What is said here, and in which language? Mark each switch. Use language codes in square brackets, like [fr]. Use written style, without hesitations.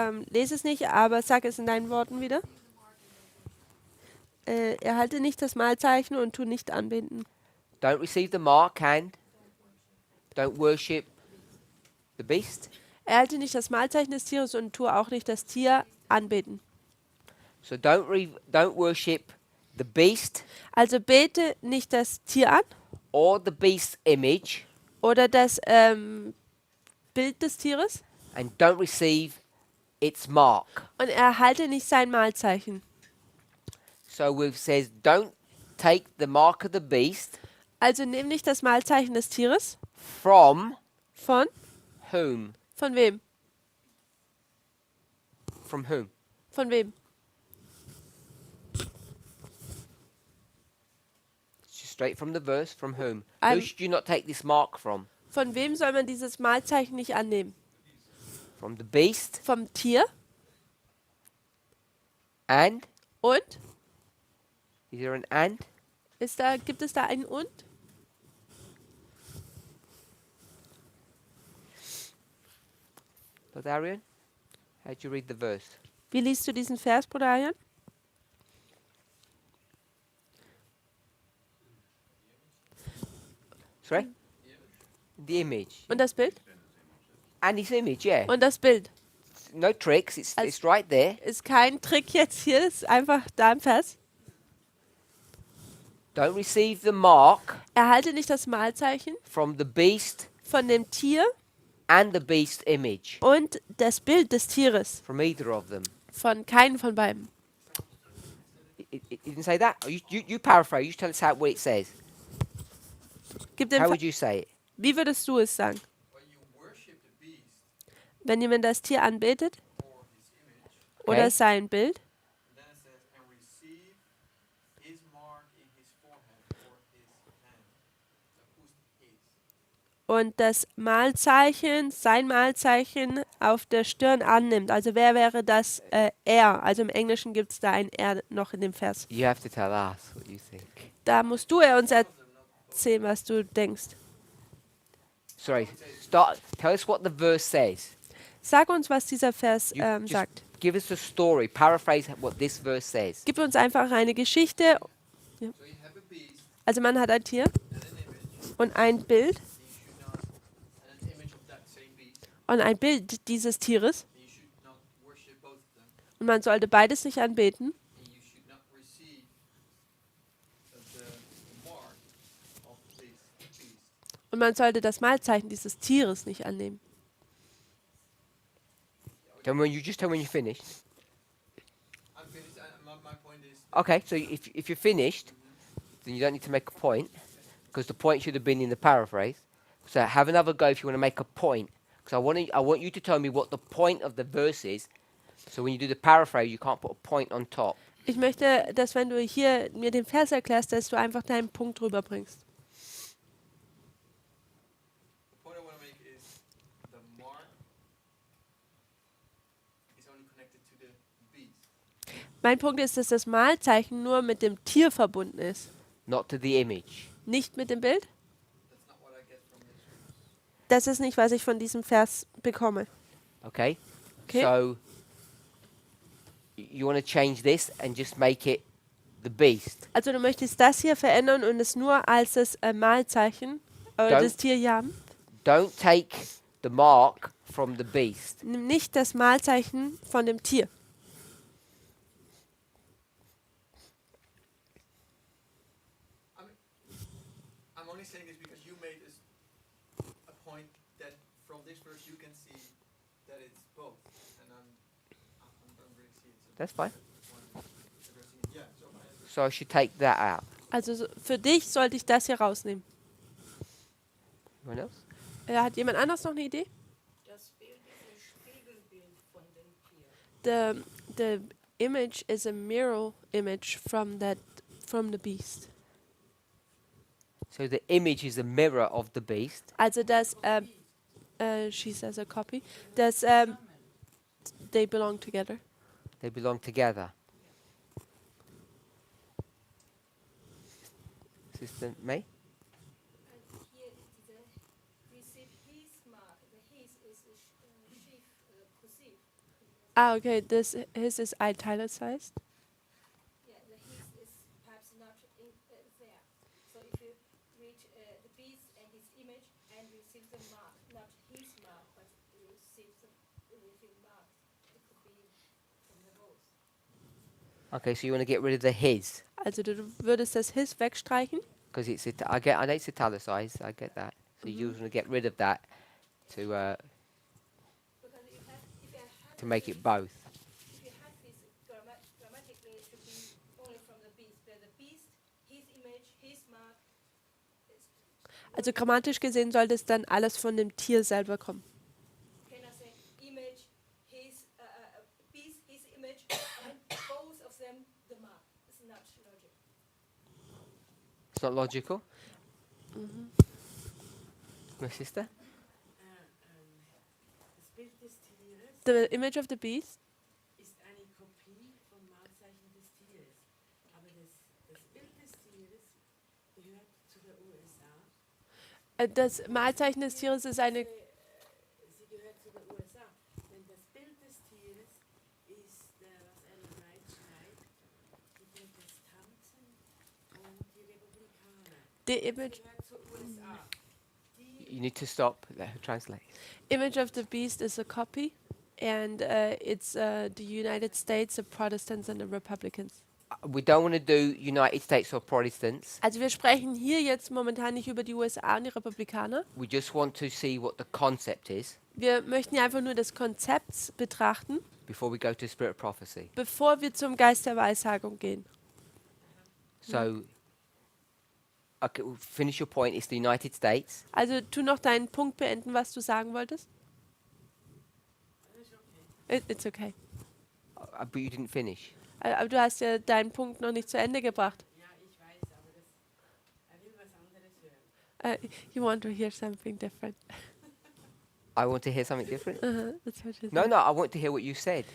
[de] Lese es nicht, aber sag es in deinen Worten wieder. Erhalte nicht das Mahlzeichen und tu nicht anbinden. [en] Don't receive the mark and don't worship the beast. [de] Erhalte nicht das Mahlzeichen des Tieres und tu auch nicht das Tier anbeten. [en] So don't worship the beast [de] Also bete nicht das Tier an [en] or the beast's image, [de] oder das Bild des Tieres [en] and don't receive its mark. [de] und erhalte nicht sein Mahlzeichen. [en] So it says, don't take the mark of the beast [de] Also nimm nicht das Mahlzeichen des Tieres. [en] from [de] Von? [en] whom? [de] Von wem? [en] From whom? [de] Von wem? [en] Just straight from the verse, from whom? I'm- Who should you not take this mark from? [de] Von wem soll man dieses Mahlzeichen nicht annehmen? [en] From the beast [de] Vom Tier? [en] and? [de] Und? [en] Is there an and? [de] Gibt es da ein Und? [en] Brother Arian, how do you read the verse? [de] Wie liest du diesen Vers, Bruder Arjan? [en] Sorry? The image. [de] Und das Bild? [en] And his image, yeah. [de] Und das Bild. [en] No tricks, it's [de] Als- [en] right there. [de] Ist kein Trick jetzt hier, ist einfach da im Vers. [en] Don't receive the mark [de] Erhalte nicht das Mahlzeichen [en] from the beast [de] von dem Tier [en] and the beast's image. [de] und das Bild des Tieres. [en] From either of them. [de] Von keinem von beiden. [en] It didn't say that? You paraphrase, you tell us what it says. [de] Gib dem [en] How Ver- would you say it? [de] Wie würdest du es sagen? [en] When you worship the beast [de] Wenn jemand das Tier anbetet [en] or his image, [de] oder [en] Okay. [de] sein Bild [en] then it says, and receive his mark in his forehead or his hand. So who's the his? [de] und das Mahlzeichen, sein Mahlzeichen auf der Stirn annimmt. Also wer wäre das? Er. Also im Englischen gibt es da ein Er noch in dem Vers. [en] You have to tell us what you think. [de] Da musst du uns erzählen, was du denkst. [en] Sorry, start. Tell us what the verse says. [de] Sag uns, was dieser Vers [en] You just [de] sagt. [en] give us a story. Paraphrase what this verse says. [de] Gib uns einfach eine Geschichte. [en] So you have a beast [de] Also man hat ein Tier [en] and an image, [de] und ein Bild [en] and you should not, and an image of that same beast, [de] und ein Bild dieses Tieres. [en] and you should not worship both of them, [de] Und man sollte beides nicht anbeten. [en] and you should not receive the mark of this beast. [de] Und man sollte das Mahlzeichen dieses Tieres nicht annehmen. [en] Tell me when you just tell me when you're finished. I'm finished. My point is, Okay, so if you're finished, then you don't need to make a point because the point should have been in the paraphrase. So have another go if you want to make a point. Because I want you to tell me what the point of the verse is. So when you do the paraphrase, you can't put a point on top. [de] Ich möchte, dass wenn du hier mir den Vers erklärst, dass du einfach deinen Punkt rüberbringst. [en] the point I want to make is the mark is only connected to the beast. [de] Mein Punkt ist, dass das Mahlzeichen nur mit dem Tier verbunden ist, [en] Not to the image. [de] nicht mit dem Bild. [en] That's not what I get from this. [de] Das ist nicht, was ich von diesem Vers bekomme. [en] Okay? Okay. So you want to change this and just make it the beast. [de] Also du möchtest das hier verändern und es nur als das Mahlzeichen oder [en] Don't- [de] das Tier haben. [en] Don't take the mark from the beast. [de] Nimm nicht das Mahlzeichen von dem Tier. [en] I'm only saying this because you made a point that from this verse you can see that it's both, and I don't really see it. So That's fine. that's why I'm addressing it. Yeah. So So I should take that out. [de] Also für dich sollte ich das hier rausnehmen. [en] Anyone else? [de] Hat jemand anders noch eine Idee? Das Bild ist ein Spiegelbild von dem Tier. [en] The image is a mirror image from the beast. So the image is a mirror of the beast. [de] Also das [en] she says a copy. [de] Das [en] they belong together. They belong together. Sister May? And here is the receive his mark. The his is a sheep cursive. Ah, okay. This his is italicized. Yeah, the his is perhaps not in there. So if you read the beast and his image and receive the mark, not his mark, but you receive the mark, it could be from the both. Okay, so you want to get rid of the his [de] Also du würdest das his wegstreichen. [en] because I know it's italicized. I get that. So you want to get rid of that to Because if you have to make it both. if you have this grammatically, it should be only from the beast. Where the beast, his image, his mark. [de] Also grammatisch gesehen sollte es dann alles von dem Tier selber kommen. [en] Can I say image, his beast, his image, and both of them the mark? It's not logic. It's not logical. My sister? [de] Das Bild des Tieres [en] The image of the beast. [de] ist eine Kopie vom Mahlzeichen des Tieres. Aber das Bild des Tieres gehört zu der USA. Das Mahlzeichen des Tieres ist eine. Sie gehört zu der USA. Denn das Bild des Tieres ist, was Ellen White schreibt, die Protestanten und die Republikaner. [en] The image [de] Gehört zur USA. [en] You need to stop. Translate. image of the beast is a copy, and it's the United States, the Protestants and the Republicans. We don't want to do United States or Protestants. [de] Also wir sprechen hier jetzt momentan nicht über die USA und die Republikaner. [en] We just want to see what the concept is [de] Wir möchten ja einfach nur das Konzept betrachten, [en] before we go to Spirit of Prophecy. [de] bevor wir zum Geist der Weissagung gehen. [en] So, okay, finish your point. It's the United States. [de] Also tu noch deinen Punkt beenden, was du sagen wolltest. [en] It's okay. But you didn't finish. [de] Aber du hast ja deinen Punkt noch nicht zu Ende gebracht. Ja, ich weiß, aber er will was anderes hören. [en] You want to hear something different. I want to hear something different. That's what you No, said. no, I want to hear what you said.